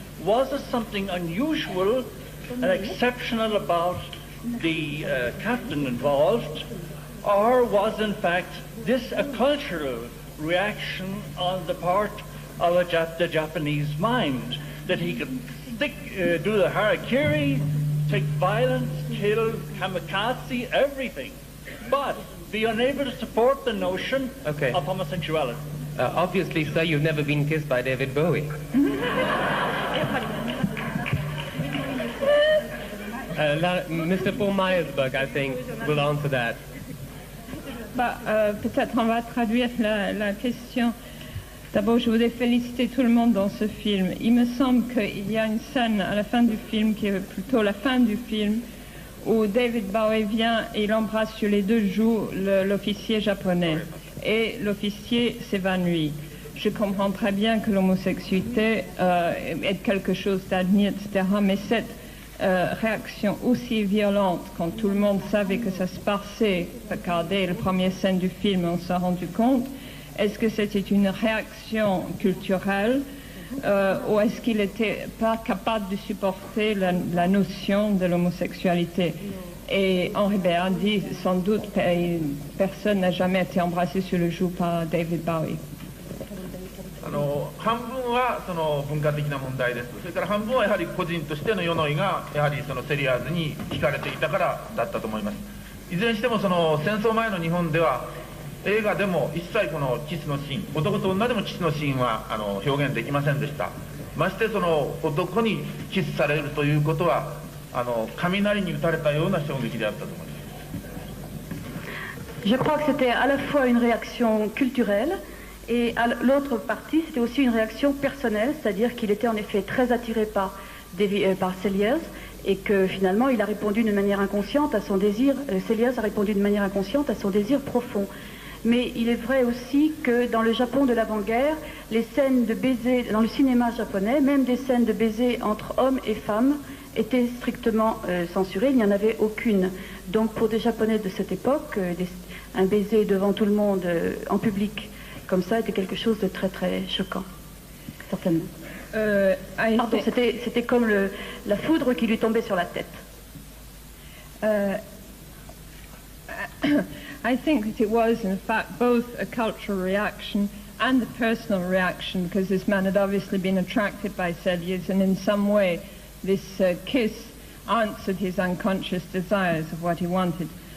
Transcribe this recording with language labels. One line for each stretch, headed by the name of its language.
English: Was there something unusual and exceptional about the captain involved, or was in fact this a cultural reaction on the part of the Japanese mind, that he could do the harakiri, take violence, kill, kamikaze, everything, but be unable to support the notion of homosexuality? Obviously, sir, you've never been kissed by David Bowie. Mr. Paul Meyersberg, I think, will answer that.
French: Peut-être on va traduire la question. D'abord, je voudrais féliciter tout le monde dans ce film. Il me semble qu'il y a une scène à la fin du film, qui est plutôt la fin du film, où David Bowie vient et il embrasse sur les deux joues l'officier japonais. Et l'officier s'évanouit. Je comprends très bien que l'homosexualité est quelque chose d'admis, etc. Mais cette réaction aussi violente, quand tout le monde savait que ça se passait, regardez la première scène du film, on s'est rendu compte, est-ce que c'était une réaction culturelle ou est-ce qu'il n'était pas capable de supporter la notion de l'homosexualité? Et Henri Béat dit, sans doute, personne n'a jamais été embrassé sur le joue par David Bowie.
Japanese: 半分はその文化的な問題です。それから半分はやはり個人としての世の意がやはりそのセリアーズに惹かれていたからだったと思います。いずれにしてもその戦争前の日本では映画でも一切このキスのシーン、男と女でもキスのシーンは表現できませんでした。ましてその男にキスされるということは雷に打たれたような衝撃であったと思います。
French: Je crois que c'était à la fois une réaction culturelle et l'autre partie c'était aussi une réaction personnelle, c'est-à-dire qu'il était en effet très attiré par Selliers et que finalement il a répondu d'une manière inconsciente à son désir, Selliers a répondu d'une manière inconsciente à son désir profond. Mais il est vrai aussi que dans le Japon de l'avant-guerre, les scènes de baisers, dans le cinéma japonais, même des scènes de baisers entre hommes et femmes étaient strictement censurées, il n'y en avait aucune. Donc pour des Japonais de cette époque, un baiser devant tout le monde en public comme ça était quelque chose de très très choquant, certainement. Pardon, c'était comme la foudre qui lui tombait sur la tête.
English: I think that it was, in fact, both a cultural reaction and a personal reaction, because this man had obviously been attracted by Selliers, and in some way this kiss answered his unconscious desires of what he wanted.